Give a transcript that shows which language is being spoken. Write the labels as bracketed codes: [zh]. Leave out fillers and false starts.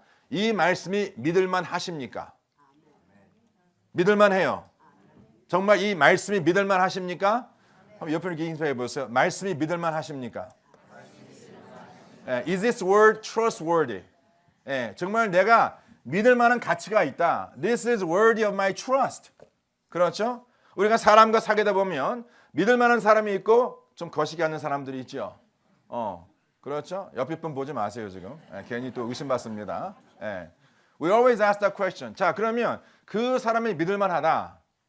[ko] 이 말씀이 믿을만 하십니까? 믿을만 해요. 정말 이 말씀이 믿을만 하십니까? 한번 옆으로 이렇게 인사해 보세요. 말씀이 믿을만 하십니까? [en] Is this word trustworthy? [ko] 정말 내가 믿을 만한 가치가 있다. [en] This is worthy of my trust. [ko] 그렇죠? 우리가 사람과 사귀다 보면 믿을 만한 사람이 있고 좀 거시기 않는 사람들이 있죠. 그렇죠? 옆에 분 보지 마세요 지금. 괜히 또 의심받습니다. [en] We always ask that question. [ko] 자, 그러면 그 사람이 믿을 만하다.